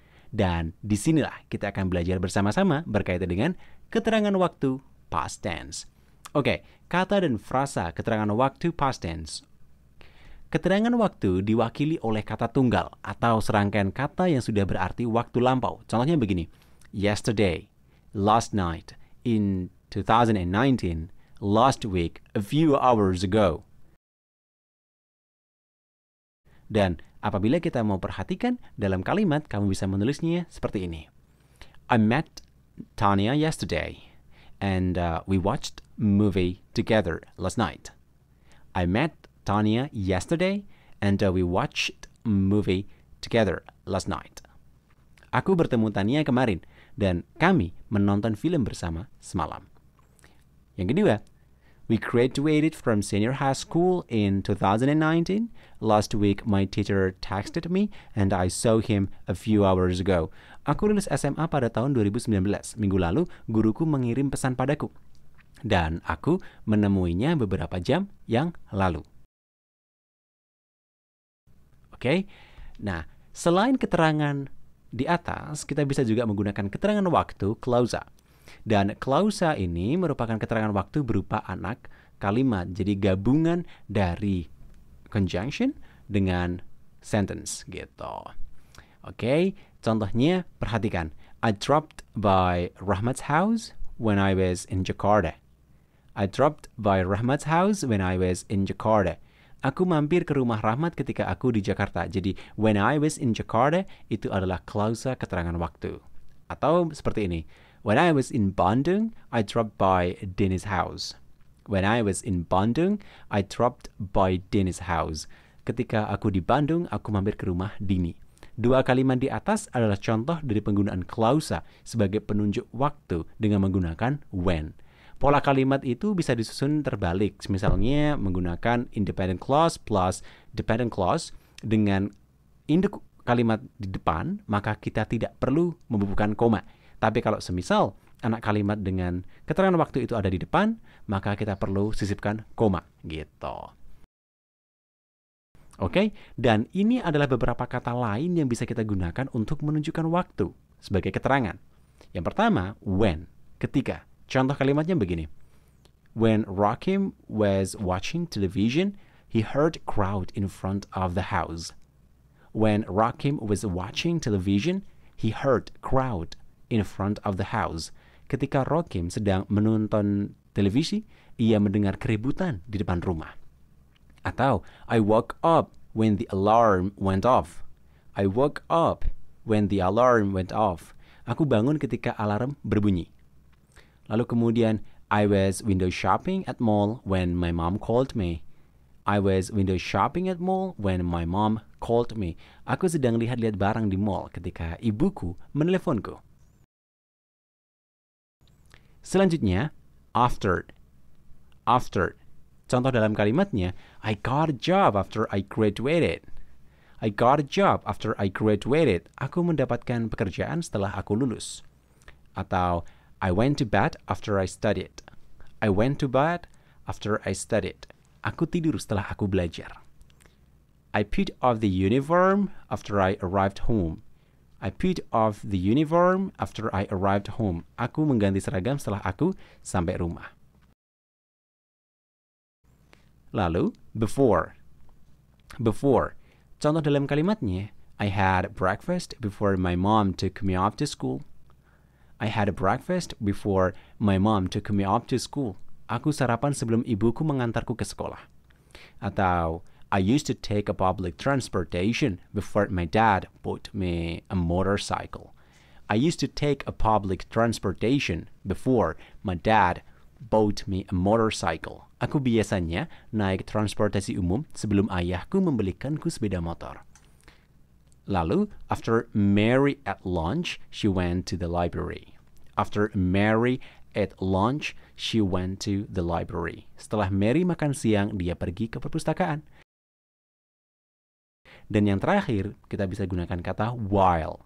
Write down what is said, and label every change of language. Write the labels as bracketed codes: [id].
[id] Dan disinilah kita akan belajar bersama-sama berkaitan dengan keterangan waktu past tense. Oke, kata dan frasa keterangan waktu past tense. Keterangan waktu diwakili oleh kata tunggal atau serangkaian kata yang sudah berarti waktu lampau. Contohnya begini, [en] yesterday, last night, in 2019, last week, a few hours ago. [id] Dan apabila kita mau perhatikan dalam kalimat, kamu bisa menulisnya seperti ini. [en] I met Tanya yesterday and we watched a movie together last night. I met Tanya yesterday and we watched a movie together last night. [id] Aku bertemu Tania kemarin dan kami menonton film bersama semalam. Yang kedua, [en] we graduated from senior high school in 2019. Last week my teacher texted me and I saw him a few hours ago. [id] Aku lulus SMA pada tahun 2019. Minggu lalu guruku mengirim pesan padaku dan aku menemuinya beberapa jam yang lalu. Oke, nah selain keterangan di atas, kita bisa juga menggunakan keterangan waktu clausa. Dan clausa ini merupakan keterangan waktu berupa anak kalimat, jadi gabungan dari conjunction dengan sentence gitu. Oke, contohnya perhatikan. [en] I dropped by Rahmat's house when I was in Jakarta. I dropped by Rahmat's house when I was in Jakarta. [id] Aku mampir ke rumah Rahmat ketika aku di Jakarta. Jadi, [en] when I was in Jakarta, [id] itu adalah klausa keterangan waktu. Atau seperti ini. [en] When I was in Bandung, I dropped by Dennis' house. When I was in Bandung, I dropped by Dennis' house. [id] Ketika aku di Bandung, aku mampir ke rumah Dini. Dua kalimat di atas adalah contoh dari penggunaan klausa sebagai penunjuk waktu dengan menggunakan when. Pola kalimat itu bisa disusun terbalik, misalnya menggunakan [en] independent clause plus dependent clause [id] dengan induk kalimat di depan, maka kita tidak perlu membubuhkan koma. Tapi kalau semisal anak kalimat dengan keterangan waktu itu ada di depan, maka kita perlu sisipkan koma, gitu. Oke, dan ini adalah beberapa kata lain yang bisa kita gunakan untuk menunjukkan waktu sebagai keterangan. Yang pertama, when, ketika. Contoh kalimatnya begini. [en] When Rakim was watching television, he heard a crowd in front of the house. When Rakim was watching television, he heard a crowd in front of the house. [id] Ketika Rakim sedang menonton televisi, ia mendengar keributan di depan rumah. Atau, [en] I woke up when the alarm went off. I woke up when the alarm went off. [id] Aku bangun ketika alarm berbunyi. Lalu kemudian, [en] I was window shopping at mall when my mom called me. I was window shopping at mall when my mom called me. [id] Aku sedang lihat-lihat barang di mall ketika ibuku meneleponku. Selanjutnya, after. After. Contoh dalam kalimatnya, [en] I got a job after I graduated. I got a job after I graduated. [id] Aku mendapatkan pekerjaan setelah aku lulus. Atau, [en] I went to bed after I studied. I went to bed after I studied. [id] Aku tidur setelah aku belajar. [en] I put off the uniform after I arrived home. I put off the uniform after I arrived home. [id] Aku mengganti seragam setelah aku sampai rumah. Lalu, before. Before. Contoh dalam kalimatnya, [en] I had breakfast before my mom took me off to school. I had a breakfast before my mom took me off to school. [id] Aku sarapan sebelum ibuku mengantarku ke sekolah. Atau, [en] I used to take a public transportation before my dad bought me a motorcycle. I used to take a public transportation before my dad bought me a motorcycle. [id] Aku biasanya naik transportasi umum sebelum ayahku membelikanku sepeda motor. Lalu, [en] after Mary ate lunch, she went to the library. After Mary ate lunch, she went to the library. [id] Setelah Mary makan siang, dia pergi ke perpustakaan. Dan yang terakhir, kita bisa gunakan kata while.